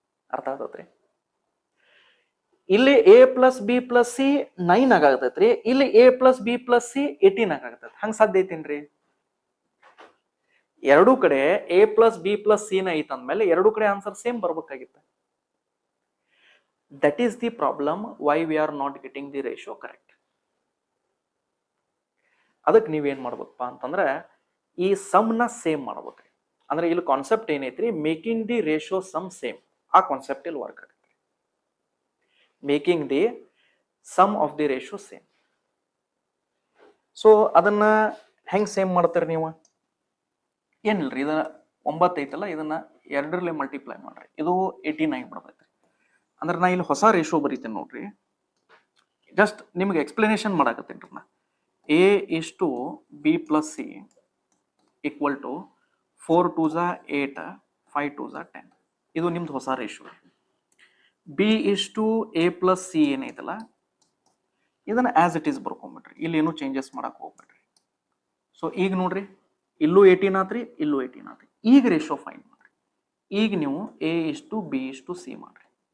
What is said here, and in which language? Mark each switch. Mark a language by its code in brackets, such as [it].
[kn] ಅರ್ಥ ಆಗತ್ರಿ? ಇಲ್ಲಿ A+B+C 9 ಆಗಾಗತೈತ್ರಿ, ಇಲ್ಲಿ A+B+C 18 ಆಗಾಗತೈತಿ. ಹಂಗ ಸಾಧ್ಯ ಐತೇನ್ರಿ? ಎರಡೂ ಕಡೆ A+B+C ನ ಐತಂದ್ಮೇಲೆ ಎರಡೂ ಕಡೆ answer same ಬರ್ಬೇಕಾಗಿತ್ತ. [en] That is the problem why we are not getting the ratio correct. [kn] ಅದಕ್ಕೆ ನೀವೇನ್ ಮಾಡ್ಬೇಕಪ್ಪ ಅಂತಂದ್ರೆ ಈ ಸಮ್ ನ ಸೇಮ್ ಮಾಡ್ಬೇಕ್ರಿ. ಅಂದ್ರೆ ಇಲ್ಲಿ concept ಏನೈತ್ರಿ, [en] Making the ratio some same. [kn] ಆ ಕಾನ್ಸೆಪ್ಟ್ ಇಲ್ಲಿ ವರ್ಕ್ ಆಗುತ್ತೆ. [en] Making the sum of the ratio same. [kn] So ಅದನ್ನ ಹೆಂಗ್ ಸೇಮ್ ಮಾಡ್ತೀರಿ ನೀವು? ಏನಿಲ್ರಿ, ಇದನ್ನ 9 ಐತಲ್ಲ, ಇದನ್ನ 2 ಮಲ್ಟಿಪ್ಲೈ ಮಾಡ್ರಿ, ಇದು 89 ಬರ್ತೈತಿ. ಅಂದ್ರೆ ನಾ ಇಲ್ಲಿ ಹೊಸ ರೇಷೋ ಬರೀತೇನೆ ನೋಡ್ರಿ, ಜಸ್ಟ್ ನಿಮ್ಗೆ ಎಕ್ಸ್ಪ್ಲನೇಷನ್ ಮಾಡಾಕತ್ತೇನ್ರಿ ನಾ. [en] A:B+C equal to 4 2s 8 5 2s 10. [kn] ಇದು ನಿಮ್ದು ಹೊಸ ರೇಷೋ. B:A+C ಏನೈತಲ್ಲ ಇದನ್ನ [en] as it is [kn] ಬರ್ಕೊಂಡ್ಬಿಟ್ರಿ, ಇಲ್ಲಿ ಏನು ಚೇಂಜಸ್ ಮಾಡಕ್ ಹೋಗ್ಬೇಡ್ರಿ. ಸೊ ಈಗ ನೋಡ್ರಿ, ಇಲ್ಲೂ 18 ಆತ್ರಿ, ಇಲ್ಲೂ 18 ಆತ್ರಿ. ಈಗ ರೇಷೋ ಫೈಂಡ್ ಮಾಡ್ರಿ. ಈಗ ನೀವು A:B:C ಮಾಡ್ರಿ.